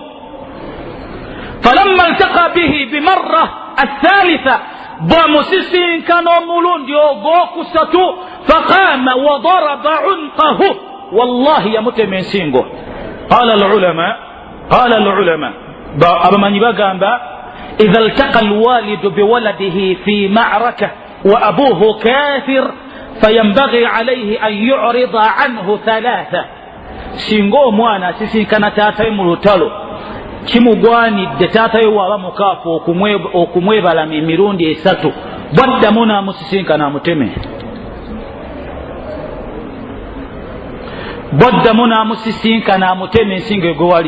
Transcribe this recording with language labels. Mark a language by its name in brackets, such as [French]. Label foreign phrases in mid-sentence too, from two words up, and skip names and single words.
[Arabic] فلما التقى به بالمرة الثالثة, [Ganda] bwamusisinkana omulundi ogwokusatu, [Arabic] فقام وضرب عنقه, wallahi [Ganda] yamutema ensingo. [Arabic] قال العلماء, [Ganda] abamanyi bagamba [Arabic] إذا التقى الوالد بولده في معركة وأبوه كافر فينبغي عليه أن يعرض عنه ثلاثا, [Ganda] singa omwana asisinkana taatawe mu lutalo kimugwanidde taatawe waaba mukaafu okumwebalama emirundi esatu, bwaddamu n'amusisinkana amuteme, bwaddamu n'amusisinkana amuteme ensingo egwe wali.